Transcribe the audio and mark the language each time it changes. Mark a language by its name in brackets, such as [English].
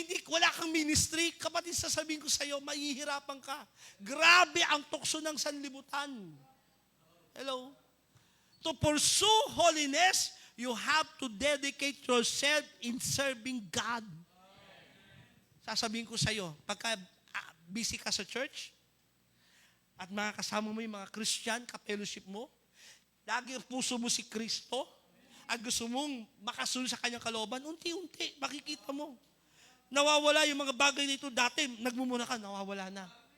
[Filipino] Wala kang ministry, kapatid, sasabihin ko sa iyo, mahihirapan ka. Grabe ang tukso ng sanlibutan. [English] Hello? To pursue holiness, you have to dedicate yourself in serving God. [Filipino] Sasabihin ko sa iyo, pagka busy ka sa church, at mga kasama mo yung mga Christian, ka-fellowship mo, lagi ang puso mo si Kristo, at gusto mong makasunod sa kanyang kalooban, unti-unti, makikita mo. Nawawala yung mga bagay nito. Dati, nagmumuna ka, nawawala na.